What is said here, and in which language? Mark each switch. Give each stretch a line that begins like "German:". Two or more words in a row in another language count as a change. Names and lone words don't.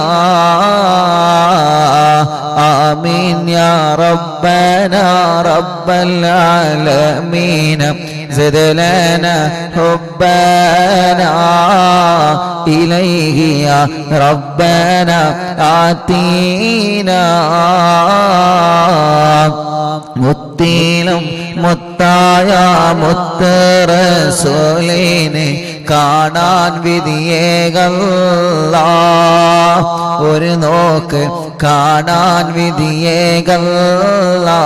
Arabic: آمين يا ربنا رب العالمين زد لنا حبنا إليه يا ربنا آتينا.
Malayalam: മുത്തിലും മുത്തായ മുത്ത് റസൂലിനെ കാണാൻ വിധിയേകല്ല ഒരു നോക്ക് കാണാൻ വിധിയേകല്ല.